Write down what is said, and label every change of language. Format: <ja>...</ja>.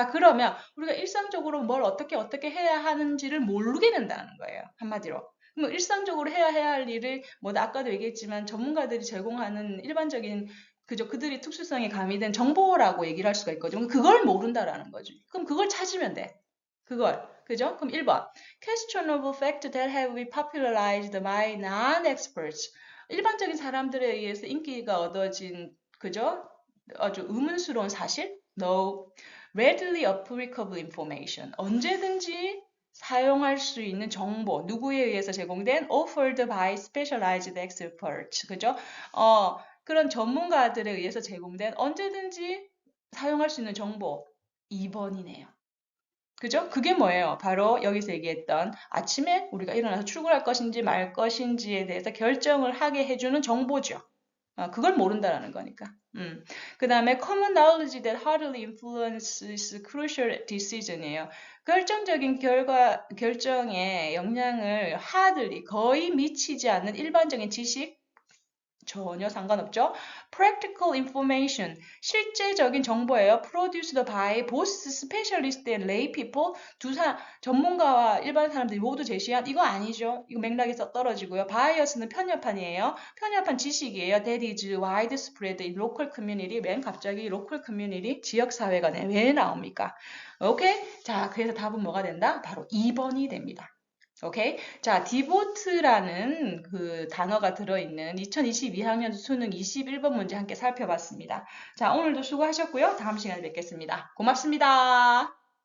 <ko>자, 그러면 우리가 일상적으로 뭘 어떻게 해야 하는지를 모르게 된다는 거예요. 한마디로. 그럼 일상적으로 해야 할 일을, 뭐, 아까도 얘기했지만 전문가들이 제공하는 일반적인 그죠? 그들이 특수성이 가미된 정보라고 얘기를 할 수가 있거든요. 그걸 모른다라는 거죠. 그럼 그걸 찾으면 돼. 그걸. 그죠? 그럼 1번.</ko> <en>Questionable fact that have been popularized by non-experts.</en> <ko>일반적인 사람들에 의해서 인기가 얻어진, 그죠? 아주 의문스러운 사실?</ko> <en>No. Readily applicable information.</en> <ko>언제든지 사용할 수 있는 정보, 누구에 의해서 제공된</ko> <en>offered by specialized experts.</en> <ko>그죠? 그런 전문가들에 의해서 제공된 언제든지 사용할 수 있는 정보 2번이네요. 그죠? 그게 뭐예요? 바로 여기서 얘기했던 아침에 우리가 일어나서 출근할 것인지 말 것인지에 대해서 결정을 하게 해주는 정보죠. 그걸 모른다라는 거니까. 그 다음에</ko> <en>common knowledge that hardly influences crucial decision이에요.</en> <ko>결정적인 결정에 영향을 hardly, 거의 미치지 않는 일반적인 지식, 전혀 상관없죠.</ko> <en>Practical information,</en> <ko>실제적인 정보예요.</ko> <en>Produced by both specialist and lay people,</en> <ko>전문가와 일반 사람들이 모두 제시한 이거 아니죠. 이거 맥락에서 떨어지고요. Bias는 편협한이에요. 편협한 지식이에요.</ko> <en>That is widespread in local community.</en> <ko>맨 갑자기 local community, 지역사회가 왜 나옵니까? 오케이? 자, 그래서 답은 뭐가 된다? 바로 2번이 됩니다. 오케이? 자, 디보트라는 그 단어가 들어있는 2022학년 수능 21번 문제 함께 살펴봤습니다. 자, 오늘도 수고하셨고요. 다음 시간에 뵙겠습니다. 고맙습니다.</ko>